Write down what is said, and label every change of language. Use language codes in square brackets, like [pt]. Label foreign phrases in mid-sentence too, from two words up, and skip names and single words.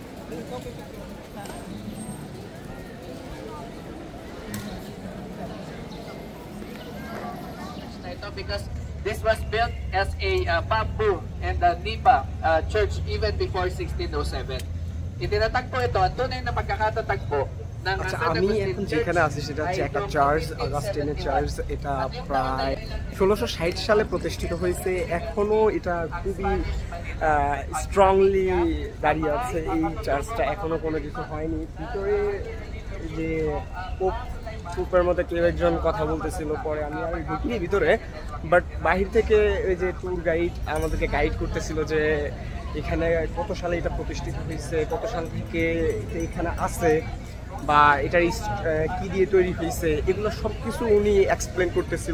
[en] Because this was built as a bamboo and the Nipa church even before 1607. [tl] Itinatagpo ito, ang tunay na pagkakatatagpo ng [bn] আচ্ছা, [tl] San [bn] আমি [tl] Agustin [bn] এখন [tl] Church [bn] যেখানে আছি সেটা হচ্ছে [tl] ay [bn] একটা [tl] noong [bn] চার্চ, [tl] 1567. [bn] অগাস্টিনের চার্চ। এটা প্রায় 1660 সালে প্রতিষ্ঠিত হয়েছে। এখনো এটা খুবই স্ট্রংলি দাঁড়িয়ে আছে এই চার্চটা, এখনো কোনো কিছু হয়নি। ভিতরে যে পোপের মধ্যে কেউ একজন কথা বলতেছিল, পরে আমি আর ঢুকিনি ভিতরে, বাট বাহির থেকে ওই যে [en] tour guide [bn] আমাদেরকে গাইড করতেছিল যে এখানে কত সালে এটা প্রতিষ্ঠিত হয়েছে, কত সাল থেকে এখানে আছে, বা এটার কি দিয়ে তৈরি হয়েছে, এগুলো সব কিছু উনি এক্সপ্লেন করতেছিল।